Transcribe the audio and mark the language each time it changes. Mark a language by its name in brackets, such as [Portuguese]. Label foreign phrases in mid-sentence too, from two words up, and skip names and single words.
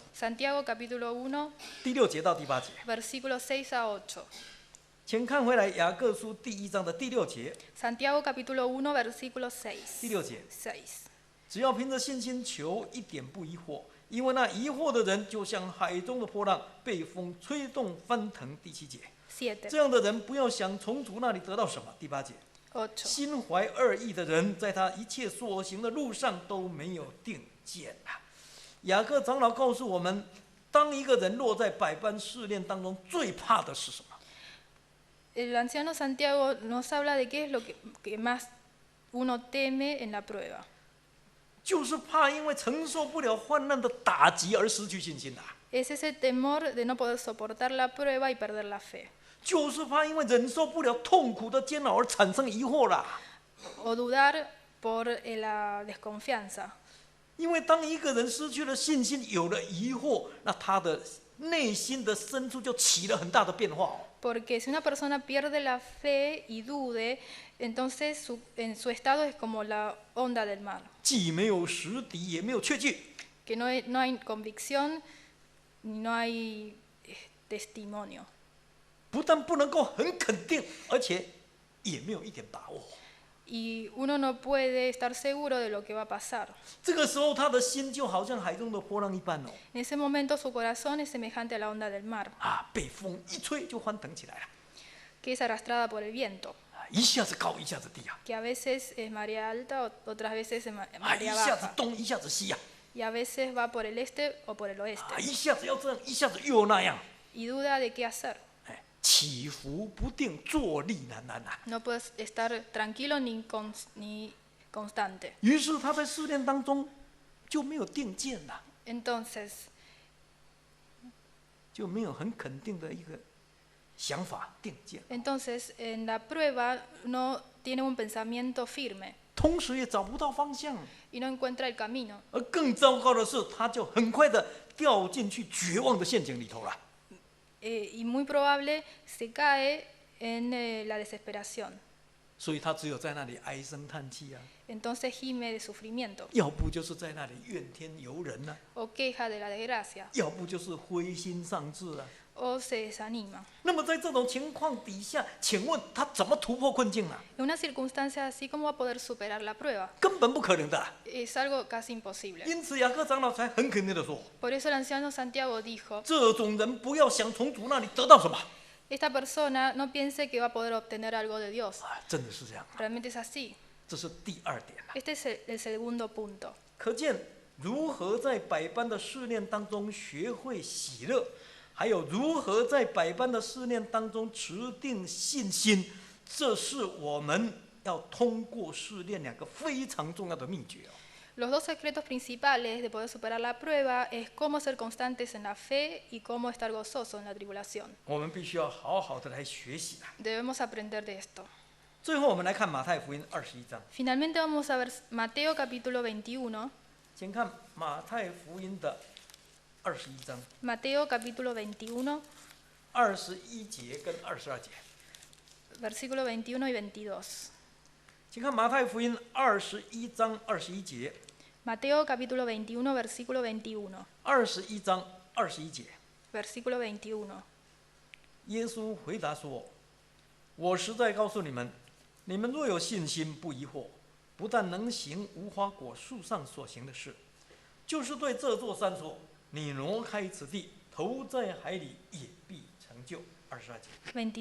[Spanish] Santiago capítulo 1, [Chinese] 第6节到第8节。 [Spanish] versículos 6 a 8. [Chinese] 请看回来雅各书第1章的第6节。 [Spanish] Santiago capítulo 1, versículo 6. [Chinese] 第6节， [Spanish] 6. [Chinese] 只要凭着信心求，一点不疑惑，因为那疑惑的人就像海中的波浪，被风吹动翻腾。第7节， [Spanish] 7. [Chinese] 这样的人不要想从主那里得到什么。第8节， [Spanish] 8. [Chinese] 心怀二意的人，在他一切所行的路上都没有定见啊。雅各长老告诉我们，当一个人落在百般试炼当中，最怕的是什么？ [Spanish] El anciano Santiago nos habla de qué es lo que más uno teme en la prueba. [Chinese] 就是怕因为承受不了患难的打击而失去信心啊。 [Spanish] Es ese temor de no poder soportar la prueba y perder la fe. [Chinese] 就是怕因为忍受不了痛苦的煎熬而产生疑惑啦。 [Spanish] O dudar por la desconfianza. [Chinese] 因为当一个人失去了信心，有了疑惑，那他的内心的深处就起了很大的变化哦。 [Spanish] Porque si una persona pierde la fe y dude, entonces en su estado es como la onda del mar, [Chinese] 既没有实底，也没有确据， [Spanish] que no hay convicción ni no hay testimonio. [Chinese] 不但不能够很肯定，而且也没有一点把握。 [Spanish] Y uno no puede estar seguro de lo que va a pasar. [Chinese] 这个时候，他的心就好像海中的波浪一般哦， [Spanish] En ese momento su corazón es semejante a la onda del mar, [Chinese] 被风一吹就翻腾起来了， [Spanish] que es arrastrada por el viento, [Chinese] 一下子高，一下子低啊， [Spanish] que a veces es marea alta, otras veces es [Chinese] 一 [Spanish] marea [Chinese] 下子 [Spanish] baja, [Chinese] 东，一下子西啊， [Spanish] y a veces va por el este o por el oeste, [Chinese] 一下子要这样，一下子又那样， [Spanish] y duda de qué hacer. [Chinese] 起伏不定，坐立难安啊。 [Spanish] No puedes estar tranquilo ni constante. [Chinese] 于是他在试炼当中就没有定见了， [Spanish] Entonces, [Chinese] 就没有很肯定的一个想法定见， [Spanish] entonces en la prueba no tiene un pensamiento firme [Chinese] 同时也找不到方向， [Spanish] y no encuentra el camino. [Chinese] 而更糟糕的是，他就很快的掉进去绝望的陷阱里头了。 [Spanish] Y muy probable se cae en la desesperación. [Chinese] 所以他只有在那里唉声叹气啊， [Spanish] Entonces gime de sufrimiento [Chinese] 要不就是在那里怨天尤人啊， [Spanish] o queja de la desgracia [Chinese] 要不就是灰心丧志啊。 [Spanish] o se desanima. [Chinese] 那么在这种情况底下，请问他怎么突破困境呢？ [Spanish] En una circunstancia así, ¿cómo va a poder superar la prueba? [Chinese] 根本不可能的啊。 [Spanish] Es algo casi imposible. [Chinese] 因此雅各长老才很肯定的说， [Spanish] Por eso el anciano Santiago dijo, [Chinese] 这种人不要想从主那里得到什么。 [Spanish] esta persona no piense que va a poder obtener algo de Dios. [Chinese] 真的是这样， [Spanish] Realmente es así. [Chinese] 这是第2点了。 [Spanish] Este es el segundo punto. [Chinese] 可见如何在百般的试炼当中学会喜乐，还有如何在百般的试炼当中持定信心，这是我们要通过试炼2个非常重要的秘诀哦。 [Spanish] Los dos secretos principales de poder superar la prueba es cómo ser constantes en la fe y cómo estar gozosos en la tribulación. [Chinese] 我们必须要好好的来学习啊。 [Spanish] Debemos aprender de esto. [Chinese] 最后，我们来看马太福音21章， [Spanish] Finalmente vamos a ver Mateo capítulo 21. [Chinese] 请看马太福音的21章 [Spanish] Mateo capítulo 21, [Chinese] 21 节跟22节。 [Spanish] versículo 21 y 22. [Chinese] 请看马太福音21章21节， [Spanish] Mateo capítulo 21, versículo 21. [Chinese] 21 章21节。 [Spanish] Versículo 21. [Chinese] 耶稣回答说：“我实在告诉你们，你们若有信心，不疑惑，不但能行无花果树上所行的事，就是对这座山说：你挪开此地，投在海里，也必成就。22节，